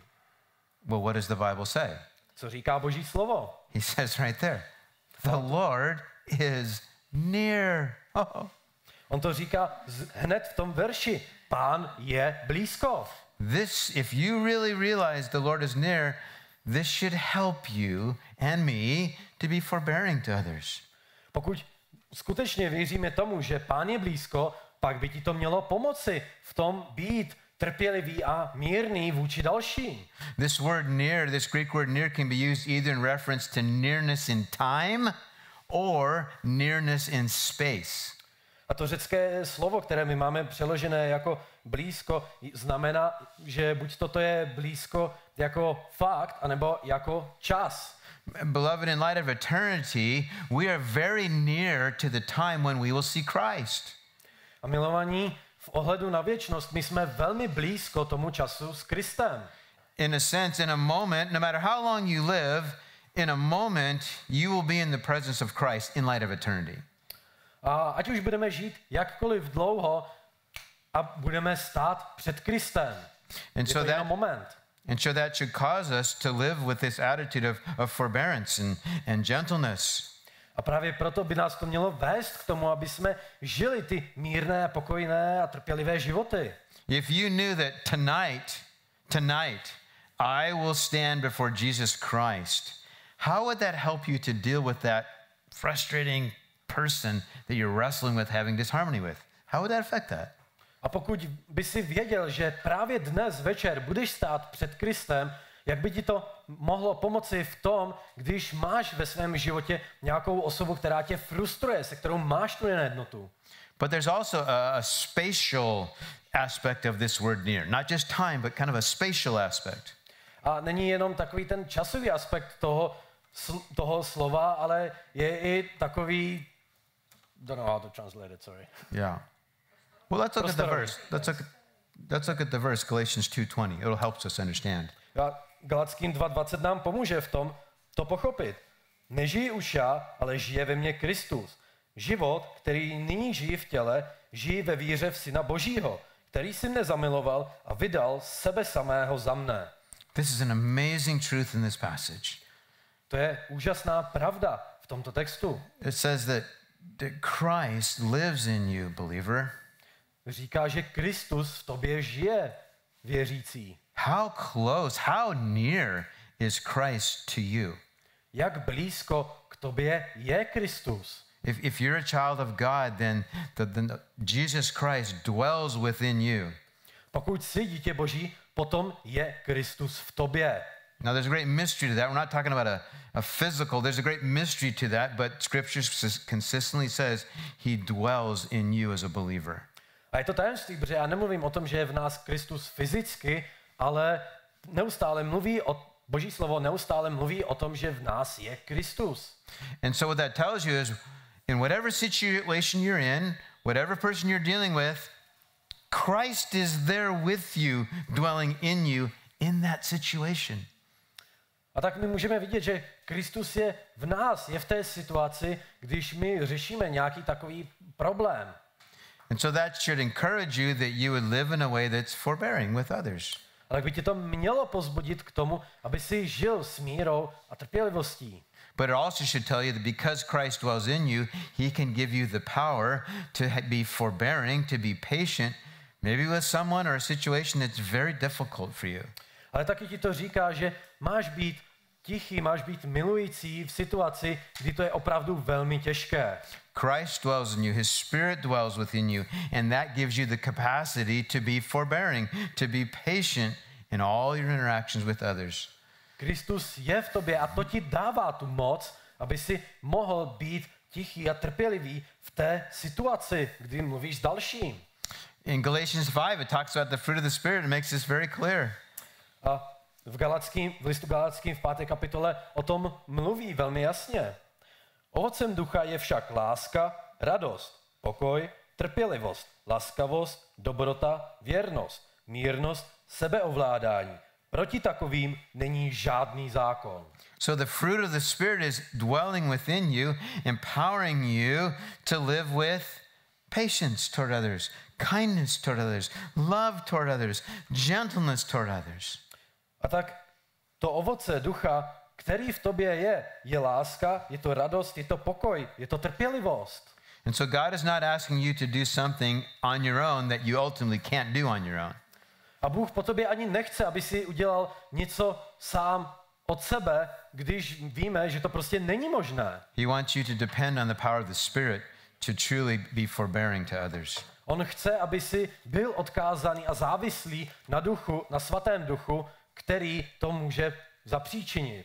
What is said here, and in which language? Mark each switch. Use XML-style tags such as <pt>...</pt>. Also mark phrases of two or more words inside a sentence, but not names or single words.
<en>Well, what does the Bible say?</en> <cs>Co říká Boží slovo?</cs> <en>He says right there, the Lord is near. Oh.</en> <cs>On to říká hned v tom verši. Pán je blízko.</cs> <en>This, if you really realize the Lord is near, this should help you and me to be forbearing to others.</en> <cs>Pokud skutečně věříme tomu, že Pán je blízko, pak by ti to mělo pomoci v tom být trpělivý a mírný vůči dalším.</cs> <en>This word near, this Greek word near, can be used either in reference to nearness in time or nearness in space.</en> <cs>A to řecké slovo, které my máme přeložené jako blízko, znamená, že buď toto je blízko jako fakt, anebo jako čas.</cs> <en>Beloved, in light of eternity, we are very near to the time when we will see Christ.</en> <cs>A milovaní, v ohledu na věčnost, my jsme velmi blízko tomu času s Kristem.</cs> <en>In a sense, in a moment, no matter how long you live, in a moment, you will be in the presence of Christ in light of eternity.</en> <cs>A ať už budeme žít jakkoliv dlouho a budeme stát před Kristem.</cs> <en>And</en> <cs>je</cs> <en>so</en> <cs>to jenom moment.</cs> <en>And so that should cause us to live with this attitude of forbearance and gentleness.</en> <cs>A právě proto by nás to mělo vést k tomu, aby jsme žili ty mírné, pokojné a trpělivé životy.</cs> <en>If you knew that tonight, I will stand before Jesus Christ, how would that help you to deal with that frustrating person that you're wrestling with, having disharmony with? How would that affect that?</en> <cs>A pokud by si věděl, že právě dnes večer budeš stát před Kristem, jak by ti to mohlo pomoci v tom, když máš ve svém životě nějakou osobu, která tě frustruje, se kterou máš tu nejednotu.</cs> <en>But there's also a spatial aspect of this word near. Not just time, but kind of a spatial aspect.</en> <cs>A není jenom takový ten časový aspekt toho slova, ale je i takový,</cs> <en>don't know how to translate it, sorry. Yeah. Well, let's look at the verse. Let's look at the verse, Galatians 2:20. It'll help us understand.</en> <cs>Galackým 2:20 nám pomůže v tom to pochopit. Nežiji už já, ale žije ve mně Kristus. Život, který nyní žiji v těle, žiji ve víře v Syna Božího, který si mne zamiloval a vydal sebe samého za mne.</cs> <en>This is an amazing truth in this passage.</en> <cs>To je úžasná pravda v tomto textu.</cs> <en>It says that Christ lives in you, believer.</en> <cs>Říká, že Kristus v tobě žije, věřící.</cs> <en>How close, how near is Christ to you?</en> <cs>Jak blízko k tobě je Kristus?</cs> <en>If you're a child of God, then Jesus Christ dwells within you.</en> <cs>Pokud jsi dítě Boží, potom je Kristus v tobě.</cs> <en>Now, there's a great mystery to that. We're not talking about a physical. There's a great mystery to that, but Scripture consistently says he dwells in you as a believer.</en> <cs>A je to tajemství, protože já nemluvím o tom, že je v nás Kristus fyzicky, ale Boží slovo neustále mluví o tom, že v nás je Kristus.</cs> <en>And so what that tells you is in whatever situation you're in, whatever person you're dealing with, Christ is there with you, dwelling in you in that situation.</en> <cs>A tak my můžeme vidět, že Kristus je v nás, je v té situaci, když my řešíme nějaký takový problém.</cs> <en>And so that should encourage you that you would live in a way that's forbearing with others.</en> <cs>A tak by tě to mělo pozbudit k tomu, aby si žil s mírou a trpělivostí.</cs> <en>But it also should tell you that because Christ dwells in you, he can give you the power to be forbearing, to be patient, maybe with someone or a situation that's very difficult for you.</en> <cs>Ale taky ti to říká, že máš být tichý, máš být milující v situaci, kdy to je opravdu velmi těžké.</cs> <en>Christ dwells in you, his spirit dwells within you, and that gives you the capacity to be forbearing, to be patient in all your interactions with others.</en> <cs>Kristus je v tobě a to ti dává tu moc, aby si mohl být tichý a trpělivý v té situaci, kdy mluvíš s dalším.</cs> <en>In Galatians 5, it talks about the fruit of the Spirit. It makes this very clear.</en> <cs>A v listu Galackým v 5. kapitole o tom mluví velmi jasně. Ovocem ducha je však láska, radost, pokoj, trpělivost, laskavost, dobrota, věrnost, mírnost, sebeovládání. Proti takovým není žádný zákon.</cs> <en>So the fruit of the Spirit is dwelling within you, empowering you to live with patience toward others, kindness toward others, love toward others, gentleness toward others.</en> <cs>A tak to ovoce ducha, který v tobě je láska, je to radost, je to pokoj, je to trpělivost.</cs> <en>And so God is not asking you to do something on your own that you ultimately can't do on your own.</en> <cs>A Bůh po tobě ani nechce, aby si udělal něco sám od sebe, když víme, že to prostě není možné.</cs> <en>He wants you to depend on the power of the Spirit to truly be forbearing to others.</en> <cs>On chce, aby si byl odkázaný a závislý na duchu, na svatém duchu, který to může zapříčinit.</cs>